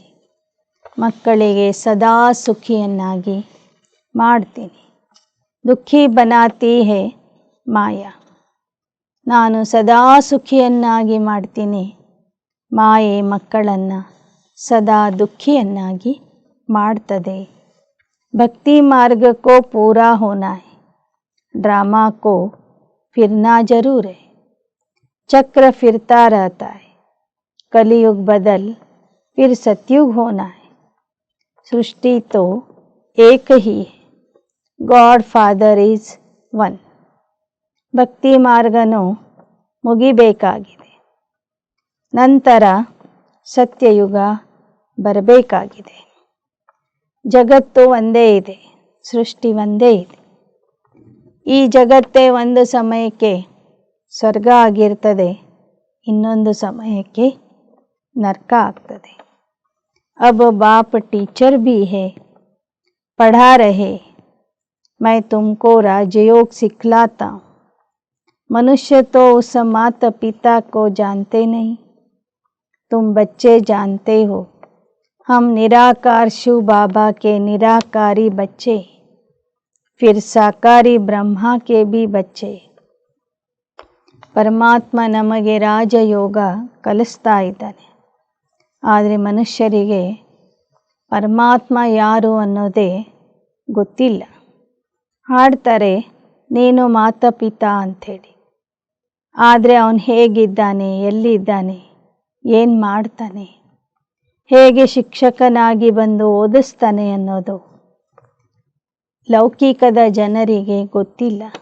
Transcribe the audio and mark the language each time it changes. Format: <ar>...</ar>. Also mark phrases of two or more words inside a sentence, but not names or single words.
<kn>ಮಕ್ಕಳಿಗೆ ಸದಾ ಸುಖಿಯನ್ನಾಗಿ ಮಾಡ್ತೀನಿ.</kn> <hi>दुःखी बनाती है माया.</hi> <kn>ನಾನು ಸದಾ ಸುಖಿಯನ್ನಾಗಿ ಮಾಡ್ತೀನಿ. ಮಾಯೆ ಮಕ್ಕಳನ್ನು ಸದಾ ದುಃಖಿಯನ್ನಾಗಿ ಮಾಡ್ತದೆ.</kn> <hi>भक्ति मार्ग को पूरा होना है, ड्रामा को फिरना जरूर है. चक्र फिरता रहता है, कलयुग बदल फिर सतयुग होना है. सृष्टि तो एक ही है,</hi> <en>God Father is one.</en> <kn>ಭಕ್ತಿ ಮಾರ್ಗನು ಮುಗಿಬೇಕಾಗಿದೆ, ನಂತರ ಸತ್ಯಯುಗ ಬರಬೇಕಾಗಿದೆ. ಜಗತ್ತು ಒಂದೇ ಇದೆ, ಸೃಷ್ಟಿ ಒಂದೇ ಇದೆ. ಈ ಜಗತ್ತೇ ಒಂದು ಸಮಯಕ್ಕೆ ಸ್ವರ್ಗ ಆಗಿರ್ತದೆ, ಇನ್ನೊಂದು ಸಮಯಕ್ಕೆ ನರಕ ಆಗ್ತದೆ.</kn> <hi>अब बाप टीचर भी है, पढ़ा रहे, मैं तुमको राजयोग सिखलाता हूँ। मनुष्य तो उस माता पिता को जानते नहीं, तुम बच्चे जानते हो। हम निराकार शिव बाबा के निराकारी बच्चे, फिर साकारी ब्रह्मा के भी बच्चे।</hi> <kn>ಪರಮಾತ್ಮ ನಮಗೆ ರಾಜಯೋಗ ಕಲಿಸ್ತಾ ಇದ್ದಾನೆ. ಆದರೆ ಮನುಷ್ಯರಿಗೆ ಪರಮಾತ್ಮ ಯಾರು ಅನ್ನೋದೇ ಗೊತ್ತಿಲ್ಲ. ಹಾಡ್ತಾರೆ ನೀನು ಮಾತಾಪಿತಾ ಅಂಥೇಳಿ, ಆದರೆ ಅವನು ಹೇಗಿದ್ದಾನೆ, ಎಲ್ಲಿದ್ದಾನೆ, ಏನು ಮಾಡ್ತಾನೆ, ಹೇಗೆ ಶಿಕ್ಷಕನಾಗಿ ಬಂದು ಓದಿಸ್ತಾನೆ ಅನ್ನೋದು ಲೌಕಿಕದ ಜನರಿಗೆ ಗೊತ್ತಿಲ್ಲ.</kn>